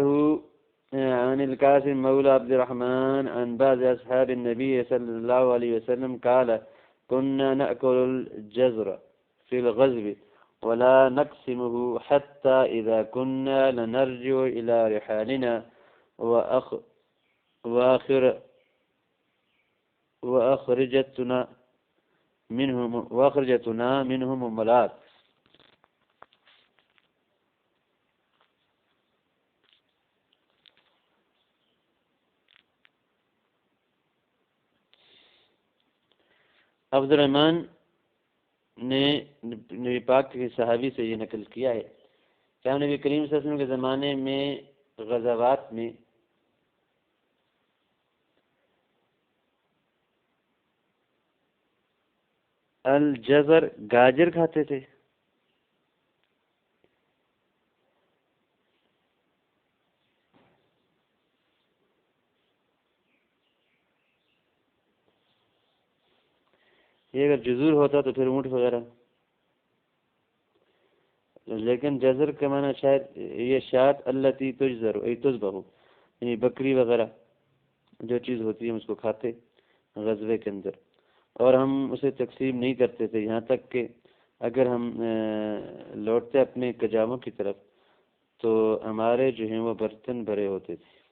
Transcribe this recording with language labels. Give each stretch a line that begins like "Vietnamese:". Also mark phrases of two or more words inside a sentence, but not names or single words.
Arabic: عن القاسم مولى عبد الرحمن عن بعض أصحاب النبي صلى الله عليه وسلم قال كنا نأكل الجزر في الغزو ولا نقسمه حتى إذا كنا لنرجع إلى رحالنا وأخرجتنا منهم ملات۔
Urdu: عبد الرحمن نے نبی پاک کے صحابی سے یہ نقل کیا ہے کہ ہم نبی کریم
Arabic: صلی اللہ علیہ وسلم
Urdu: کے زمانے میں غزوات میں الجزر گاجر کھاتے تھے، یہ اگر جزور ہوتا تو پھر اونٹ وغیرہ، لیکن جزر کا معنی شاید یہ
Arabic: شاط التی تجزر ای تذبح،
Urdu: یعنی بکری وغیرہ جو چیز ہوتی ہے ہم اس کو کھاتے غزوے کے اندر، اور ہم اسے تقسیم نہیں کرتے تھے، یہاں تک کہ اگر ہم لوٹتے اپنے کجاووں کی طرف تو ہمارے جو ہیں وہ برتن بھرے ہوتے تھے۔